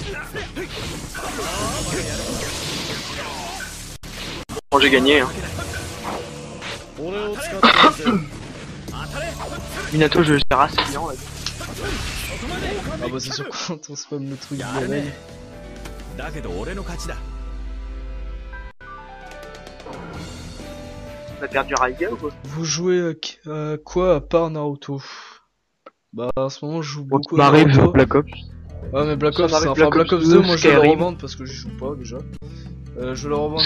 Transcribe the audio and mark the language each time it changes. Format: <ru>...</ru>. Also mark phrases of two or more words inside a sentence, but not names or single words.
<fr>Bon, j'ai gagné. Hein. Minato, je gère assez bien là. Ah bah c'est sûr quand on spam le truc de l'éveil.</fr> <ja>だけど俺の勝ちだ。</ja> <fr>On a perdu Raiga ou quoi? Vous jouez quoi à part Naruto? Bah en ce moment je joue Bon, beaucoup tu à m'arrives Naruto. Black Ops. Ouais, mais Black Ça Ops, m'arrive enfin Black Ops 2, moi je vais le Skyrim. revendre parce que j'y joue pas déjà. Je vais le revendre</fr>